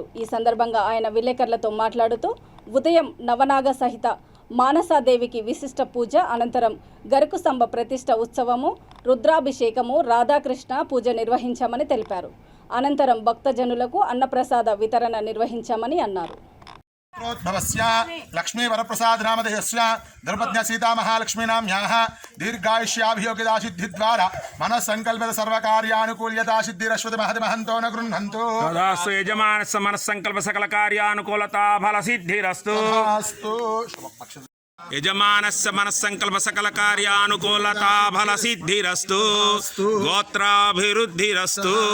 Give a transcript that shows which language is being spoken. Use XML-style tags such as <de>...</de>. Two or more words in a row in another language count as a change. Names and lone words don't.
<te>ఈ సందర్భంగా ఆయన విలేకరులతో మాట్లాడుతూ ఉదయం నవనాగ సహిత మానసాదేవికి విశిష్ట పూజ అనంతరం గరుకు స్తంభ ప్రతిష్ట ఉత్సవము, రుద్రాభిషేకము, రాధాకృష్ణ పూజ నిర్వహించామని తెలిపారు. అనంతరం భక్తజనులకు అన్నప్రసాద వితరణ నిర్వహించామని అన్నారు.</te> <sa>लक्ष्मी वरप्रसाद नामधेयस्य द्रौपद्या सीता महालक्ष्मीनाम्याः दीर्घायुष्याभियोगिता सिद्धिद्वारा मनस्संकल्पित सर्वकार्यानुकूल्यता सिद्धिरश्वति महति महन्तो न गृह्णन्तु तदास्तु यजमानस्य मनस्संकल्प सकल कार्यानुकूलता फल सिद्धिरस्तु यजमानस्य मनस्संकल्प सकल कार्यानुकूलता फल सिद्धिरस्तु गोत्राभिवृद्धिरस्तु</sa>